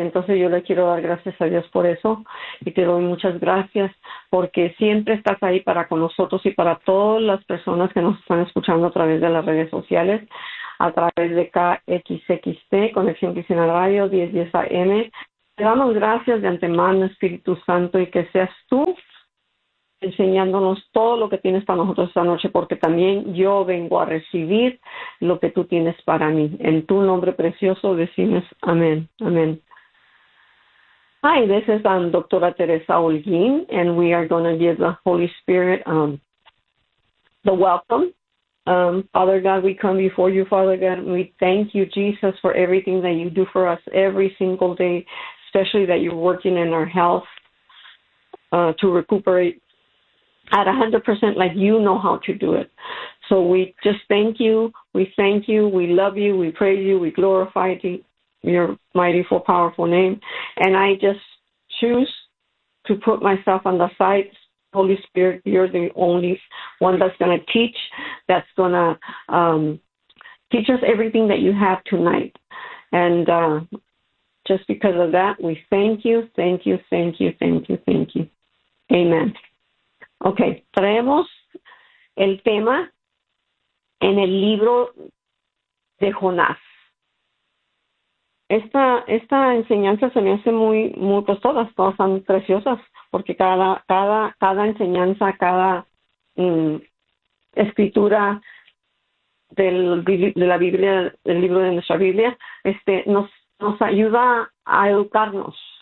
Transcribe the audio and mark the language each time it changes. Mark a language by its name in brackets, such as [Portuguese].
[Spanish] Entonces yo le quiero dar gracias a Dios por eso, y te doy muchas gracias porque siempre estás ahí para con nosotros y para todas las personas que nos están escuchando a través de las redes sociales, a través de KXXT, Conexión Cristiana Radio, 1010 AM. Te damos gracias de antemano, Espíritu Santo, y que seas tú enseñándonos todo lo que tienes para nosotros esta noche, porque también yo vengo a recibir lo que tú tienes para mí. En tu nombre precioso decimos amén, amén. [English] Hi, this is Doctora Teresa Holguín, and we are going to give the Holy Spirit the welcome. Father God, we come before you, Father God. We thank you, Jesus, for everything that you do for us every single day, especially that you're working in our health to recuperate at 100% like you know how to do it. So we just thank you, we thank you, we love you, we praise you, we glorify your mighty, full, powerful name. And I just choose to put myself on the side. Holy Spirit, you're the only one that's going to teach, that's going to teach us everything that you have tonight. And just because of that, we thank you, thank you, thank you, thank you, thank you. Amen. [Spanish] Okay, traemos el tema en el libro de Jonás. Esta enseñanza se me hace muy, muy, pues todas son preciosas, porque cada enseñanza, cada escritura de la Biblia, del libro de nuestra Biblia, nos ayuda a educarnos,